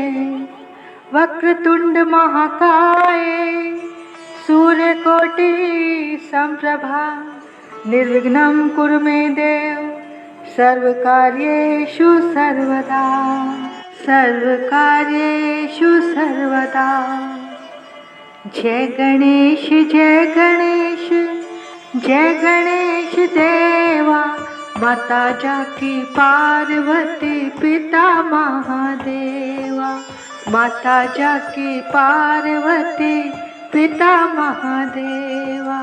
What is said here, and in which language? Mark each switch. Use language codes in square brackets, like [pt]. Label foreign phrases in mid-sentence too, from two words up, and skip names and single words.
[sa] वक्रतुंड महाकाय सूर्यकोटि समप्रभा निर्विघ्नं कुरु मे देव सर्वकार्येषु सर्वदा। सर्वकार्येषु सर्वदा। [hi] जय गणेश जय गणेश जय गणेश देवा। माता जाकी पार्वती पिता महादेवा। माता जाकी पार्वती पिता महादेवा।